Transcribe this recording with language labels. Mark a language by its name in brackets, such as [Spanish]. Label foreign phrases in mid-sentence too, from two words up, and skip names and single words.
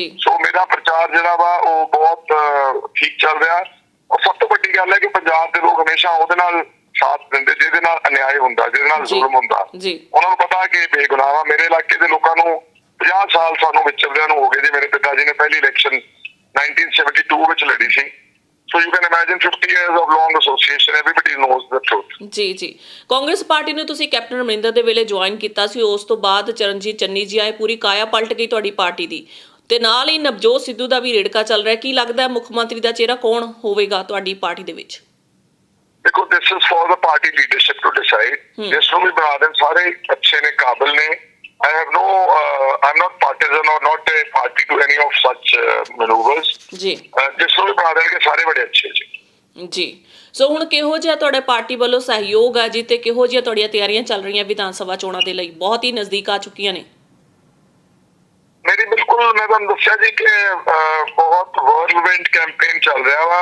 [Punjabi] ਸੋ ਮੇਰਾ ਪ੍ਰਚਾਰ ਜਿਹੜਾ ਵਾ ਉਹ ਬਹੁਤ ਠੀਕ ਚੱਲ ਰਿਹਾ ਔਰ ਸਭ ਤੋਂ ਵੱਡੀ ਗੱਲ ਹੈ ਕਿ ਪੰਜਾਬ ਦੇ ਲੋਕ ਹਮੇਸ਼ਾ ਉਹਦੇ ਨਾਲ ਸਾਥ ਦਿੰਦੇ ਜਿਹਦੇ ਨਾਲ ਅਨਿਆਏ ਹੁੰਦਾ, ਜਿਹਦੇ ਨਾਲ ਜ਼ੁਲਮ ਹੁੰਦਾ। ਉਹਨਾਂ ਨੂੰ ਪਤਾ ਕਿ ਬੇਗੁਨਾਹ ਵਾ। ਮੇਰੇ ਇਲਾਕੇ ਦੇ ਲੋਕਾਂ ਨੂੰ 50 ਸਾਲ ਸਾਨੂੰ ਵਿਚਰਦਿਆਂ ਨੂੰ ਹੋ ਗਏ ਜੀ। ਮੇਰੇ ਪਿਤਾ ਜੀ ਨੇ ਪਹਿਲੀ ਇਲੈਕਸ਼ਨ 1972 ਵਿੱਚ ਲੜੀ ਸੀ। [English] So you can imagine 50 years of long association, everybody knows the truth. [Punjabi] ਜੀ। ਕਾਂਗਰਸ ਪਾਰਟੀ ਨੂੰ ਤੁਸੀਂ ਕੈਪਟਨ ਅਮਰਿੰਦਰ ਦੇ ਵੇਲੇ ਜੁਆਇਨ ਕੀਤਾ ਸੀ, ਉਸ ਤੋਂ ਬਾਅਦ ਚਰਨਜੀਤ ਚੰਨੀ ਜੀ ਆਏ, ਪੂਰੀ ਕਾਇਆ ਪਲਟ ਗਈ ਤੁਹਾਡੀ ਪਾਰਟੀ ਦੀ, ਤੇ ਨਾਲ ਹੀ ਨਵਜੋਤ ਸਿੱਧੂ ਦਾ ਵੀ ਰੇੜਕਾ ਚੱਲ ਰਿਹਾ। ਕੀ ਲੱਗਦਾ ਮੁੱਖ ਮੰਤਰੀ ਦਾ ਚਿਹਰਾ ਕੌਣ ਹੋਵੇਗਾ ਤੁਹਾਡੀ ਪਾਰਟੀ ਦੇ ਵਿੱਚ? ਦੇਖੋ [English] this is for the party leadership to decide. [Punjabi] ਜਿਸ ਨੂੰ ਵੀ ਬਣਾ ਦੇਣ ਸਾਰੇ ਅੱਛੇ ਨੇ, ਕਾਬਿਲ ਨੇ। [English] I'm not partisan or not a party to any of such maneuvers [Punjabi] ਜੀ ਜਿਸ ਨੂੰ ਵੀ ਬਣਾ ਦੇਣਗੇ ਸਾਰੇ ਬੜੇ ਅੱਛੇ ਜੀ। ਜੀ ਸੋ ਹੁਣ ਕਿਹੋ ਜਿਹਾ ਤੁਹਾਡੇ ਪਾਰਟੀ ਵੱਲੋਂ ਸਹਿਯੋਗ ਆ ਜੀ, ਤੇ ਕਿਹੋ ਜਿਹੀਆਂ ਤੁਹਾਡੀਆਂ ਤਿਆਰੀਆਂ ਚੱਲ ਰਹੀਆਂ ਵਿਧਾਨ ਸਭਾ ਚੋਣਾਂ ਦੇ ਲਈ? ਬਹੁਤ ਹੀ ਨਜ਼ਦੀਕ ਆ ਚੁੱਕੀਆਂ ਨੇ। ਮੇਰੀ ਬਿਲਕੁਲ, ਮੈਂ ਤੁਹਾਨੂੰ ਦੱਸਿਆ ਜੀ ਕਿ ਬਹੁਤ [English] world campaign [Punjabi] ਚੱਲ ਰਿਹਾ ਵਾ।